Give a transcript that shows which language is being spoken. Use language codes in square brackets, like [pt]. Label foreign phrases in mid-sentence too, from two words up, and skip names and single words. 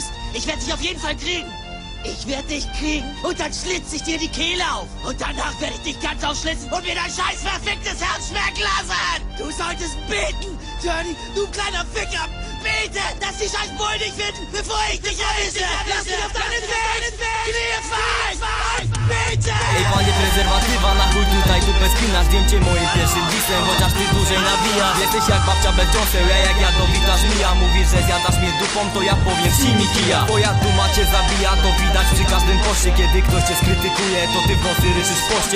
[de] Ich werde dich auf jeden Fall kriegen. Ich werde dich kriegen und dann schlitze ich dir die Kehle auf. Und danach werde ich dich ganz aufschlitzen und mir dein scheiß verficktes Herz schmecken lassen. Du solltest beten, Johnny, du kleiner Ficker. Bete, dass die scheiß Bullen dich finden, bevor ich dich erwische. Lass dich auf deinen Weg. Knie falsch. Bete. [pl] Ej panie prezerwatywa, na chuj tutaj dupę spinasz. Zdjęcie moim pierwszym disem, chociaż ty dłużej nawijasz. Jesteś jak babcia bez dżonsy, ja jak jadowita żmija. Mówisz, że zjadasz mnie dupą, to ja powiem ci mi kija. Twoja duma cię zabija, to widać przy każdym poście. Kiedy ktoś cię skrytykuje, to ty w nocy ryczysz pościel.